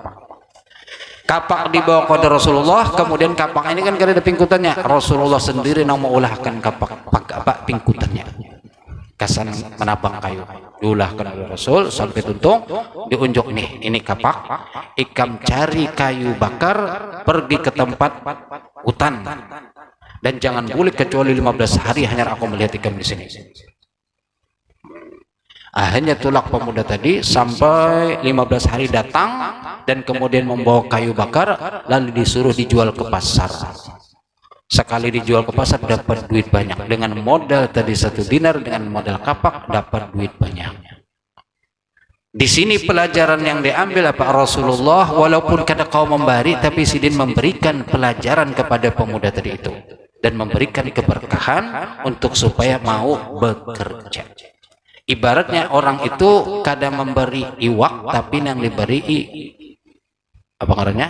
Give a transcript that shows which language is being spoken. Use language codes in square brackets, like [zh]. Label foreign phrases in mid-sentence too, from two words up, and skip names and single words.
[bjn] Kapak dibawa kepada Rasulullah, kemudian kapak ini kan kada ada pingkutannya. Rasulullah sendiri yang mau ulahkan kapak pingkutannya. Kasan menabang kayu. Diulahkan oleh Rasul sampai tuntung, diunjuk nih, ini kapak, ikam cari kayu bakar, pergi ke tempat hutan, dan jangan boleh kecuali 15 hari hanya aku melihat ikam di sini. [id] Akhirnya tulak pemuda tadi sampai 15 hari datang dan kemudian membawa kayu bakar, lalu disuruh dijual ke pasar. Sekali dijual ke pasar dapat duit banyak. Dengan modal tadi 1 dinar, dengan modal kapak dapat duit banyak. Di sini pelajaran yang diambil apa Rasulullah, [bjn] walaupun kada kau memberi, tapi sidin memberikan pelajaran kepada pemuda tadi itu dan memberikan keberkahan untuk supaya mau bekerja. Ibaratnya orang itu kada memberi iwak, tapi yang diberi apa ngarannya?